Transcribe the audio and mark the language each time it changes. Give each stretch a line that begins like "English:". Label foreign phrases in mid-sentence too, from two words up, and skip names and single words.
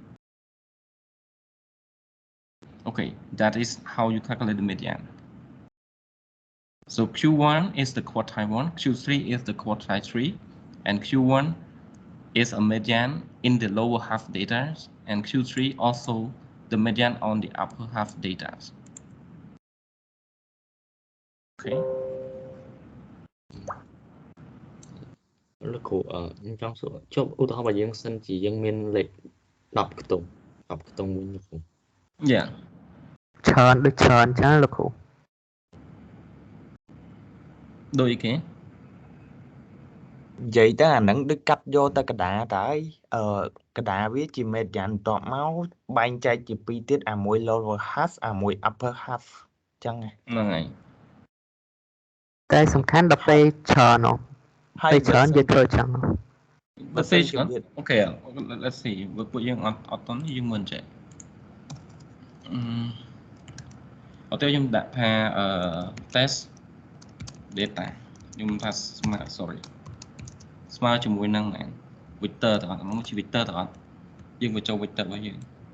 English: Okay, that is how you calculate the median. So Q1 is the quartile 1, Q3 is the quartile 3, and Q1 is a median in the lower half data, and Q3 also the median on the upper half data. Okay.
Khmer: លោកគ្រូខ្ញុំចង់សួរចុះឧទាហរណ៍បើយើងសិនជាយើងមានលេខ10ខ្ទង់មួយលោកគ្រូ
English: Yeah.
Khmer: ច្រើនដូចច្រើនចឹងលោកគ្រូ ដូចអីគេ និយាយទៅអាហ្នឹងដូចកាត់យកទៅកណ្ដាលតើហើយកណ្ដាលវាជាមេយ៉ានបន្ទាប់មកបែងចែកជាពីរទៀតអាមួយ
English: lower half
Khmer: អាមួយ
English: upper half
Khmer: ចឹង ហ្នឹងហើយ តែសំខាន់ដល់ពេលច្រើនហ៎ពេលច្រើនយើងធ្វើចឹង Butពេលច្រើន
English: Okay, let's see
Khmer: ពួកយើងអត់តន់យើងមើលចេះអត់ទៅខ្ញុំដាក់ថា
English: test data
Khmer: ខ្ញុំថាស្មើជាមួយនឹង vector ទាំងអស់ហ្នឹងជា vector ទាំងអស់យើងបញ្ចូល vector របស់យើង